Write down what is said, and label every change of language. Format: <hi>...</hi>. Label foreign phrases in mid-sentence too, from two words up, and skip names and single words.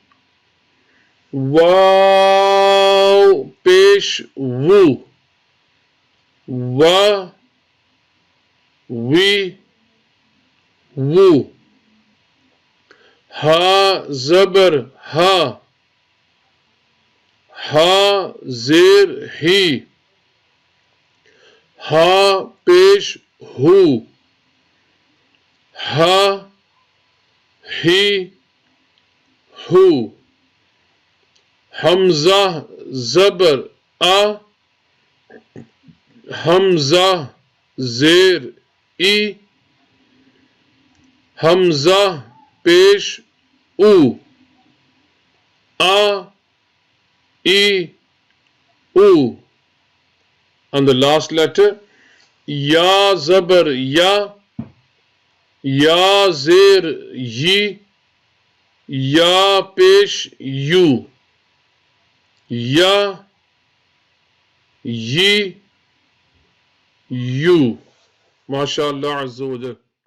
<ur>واو پیش وو وا وی وو ہا زبر ہا ہا زیر ہی ہا پیش ہو، ہا ہی ہو، حمزہ زبر آ، حمزہ زیر ای، حمزہ پیش او، آ ای او.</ur> <en>And the last letter</en> <ur>یا زبر یا، یا زیر یی، یا پیش یو، یا یی یو.</ur> <ar>ماشاء اللہ عز و جل.</ar>